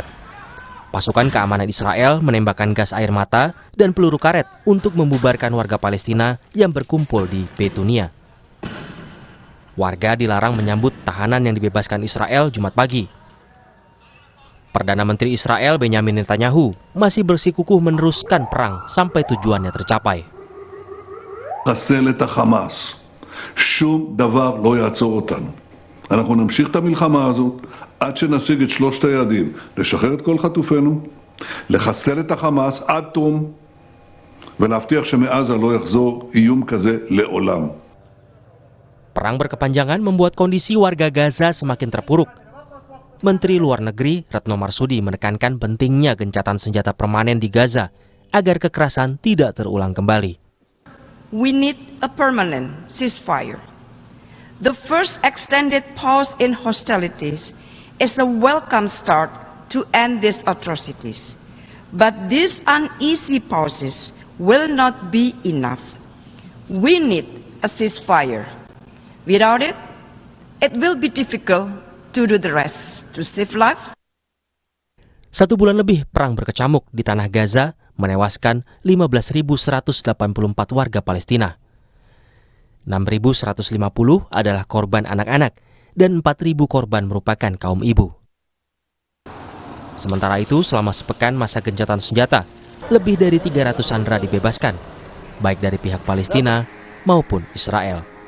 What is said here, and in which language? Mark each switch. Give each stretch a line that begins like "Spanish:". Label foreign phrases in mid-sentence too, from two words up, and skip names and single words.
Indonesian: Pasukan keamanan Israel menembakkan gas air mata dan peluru karet untuk membubarkan warga Palestina yang berkumpul di Betunia. Warga dilarang menyambut tahanan yang dibebaskan Israel Jumat pagi. Perdana Menteri Israel Benjamin Netanyahu masih bersikukuh meneruskan perang sampai tujuannya tercapai.
Hebrew: לחסל את החמאס. שום דבר לא יעצור אותנו. אנחנו נמשיך את המלחמה הזאת עד שנשיג את שלושת היעדים, לשחרר את כל חטופינו, לחסל את החמאס עד תום, ולהבטיח שמעזה לא יחזור איום כזה לעולם.
Indonesian: Perang berkepanjangan membuat kondisi warga Gaza semakin terpuruk. Menteri Luar Negeri Retno Marsudi menekankan pentingnya gencatan senjata permanen di Gaza agar kekerasan tidak terulang kembali.
English: We need a permanent ceasefire. The first extended pause in hostilities is a welcome start to end these atrocities. But these uneasy pauses will not be enough. We need a ceasefire. Without it, it will be difficult to do the rest, to save lives.
Indonesian: 1 bulan lebih perang berkecamuk di tanah Gaza menewaskan 15.184 warga Palestina. 6.150 adalah korban anak-anak dan 4.000 korban merupakan kaum ibu. Sementara itu, selama sepekan masa gencatan senjata, lebih dari 300 sandera dibebaskan, baik dari pihak Palestina maupun Israel.